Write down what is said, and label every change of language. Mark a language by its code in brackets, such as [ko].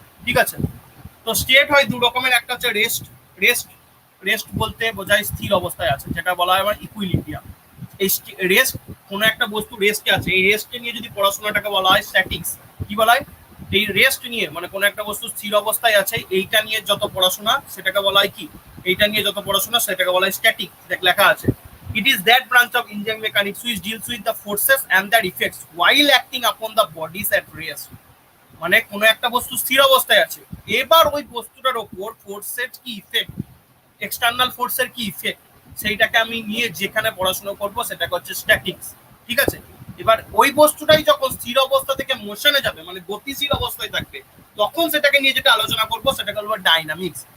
[bn] ঠিক আছে, তো স্টেট হয় দু রকমের, একটা হচ্ছে রেস্ট। রেস্ট রেস্ট বলতে বোঝায় স্থির অবস্থায় আছে, যেটা বলা হয় আমার ইকুইলিব্রিয়াম। এই রেস্ট, কোনো একটা বস্তু রেস্টে আছে, এই রেস্টে নিয়ে যদি পড়াশোনাটাকে বলা হয় স্ট্যাটিক্স। কি বলা হয়? এই রেস্ট নিয়ে, মানে কোনো একটা বস্তু স্থির অবস্থায় আছে, এইটা নিয়ে যত পড়াশোনা সেটাকে বলা হয় কি? এইটা নিয়ে যত পড়াশোনা সেটাকে বলা হয় স্ট্যাটিক। দেখ লেখা আছে, [en] it is that branch of engineering mechanics which deals with the forces and their effects while acting upon the bodies at rest. [bn] মানে কোনো একটা বস্তু স্থির অবস্থায় আছে, এবার ওই বস্তুটার ওপর ফোর্সের কি ইফেক্ট, এক্সটার্নাল ফোর্সের কি ইফেক্ট, সেইটাকে আমি নিয়ে যেখানে পড়াশোনা করব সেটাকে হচ্ছে স্ট্যাটিক্স। ঠিক আছে, এবার ওই বস্তুটাই যখন স্থির অবস্থা থেকে মোশনে যাবে, মানে গতিশীল অবস্থায় থাকবে, তখন সেটাকে নিয়ে যেটা আলোচনা করব সেটাকে বলবো ডাইনামিক্স।